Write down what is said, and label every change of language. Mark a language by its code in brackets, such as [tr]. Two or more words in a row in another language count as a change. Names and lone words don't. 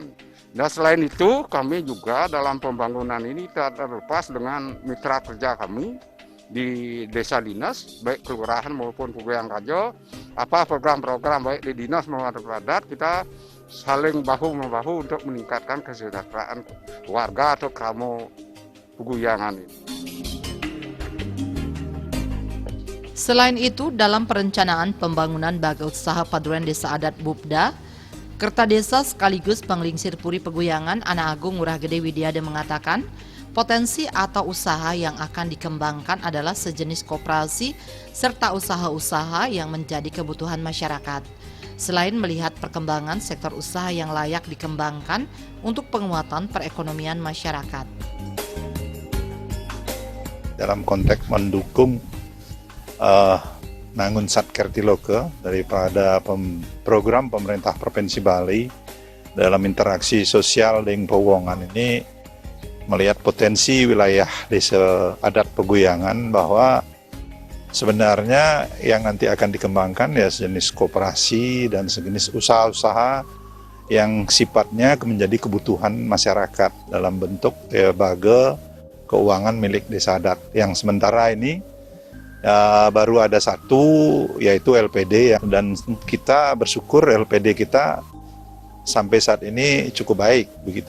[id] Nah, selain itu kami juga dalam pembangunan ini tak terlepas dengan mitra kerja kami di desa dinas, baik kelurahan maupun Peguyangan Kajo, apa program-program baik di dinas maupun adat, kita saling bahu-membahu untuk meningkatkan kesejahteraan warga atau kamu Peguyangan ini. Selain itu, dalam perencanaan pembangunan Baga Usaha Paduan Desa Adat Bupda, Kertadesa sekaligus Penglingsir Puri Peguyangan Anak Agung Ngurah Gede Widiade mengatakan, potensi atau usaha yang akan dikembangkan adalah sejenis koperasi serta usaha-usaha yang menjadi kebutuhan masyarakat. Selain melihat perkembangan sektor usaha yang layak dikembangkan untuk penguatan perekonomian masyarakat. Dalam konteks mendukung Nangun Satkertiloke daripada program pemerintah Provinsi Bali dalam interaksi sosial dengan Peguyangan ini melihat potensi wilayah desa adat Peguyangan bahwa sebenarnya yang nanti akan dikembangkan ya sejenis koperasi dan sejenis usaha-usaha yang sifatnya menjadi kebutuhan masyarakat dalam bentuk baga keuangan milik desa adat yang sementara ini baru ada satu yaitu LPD ya, dan kita bersyukur LPD kita sampai saat ini cukup baik begitu.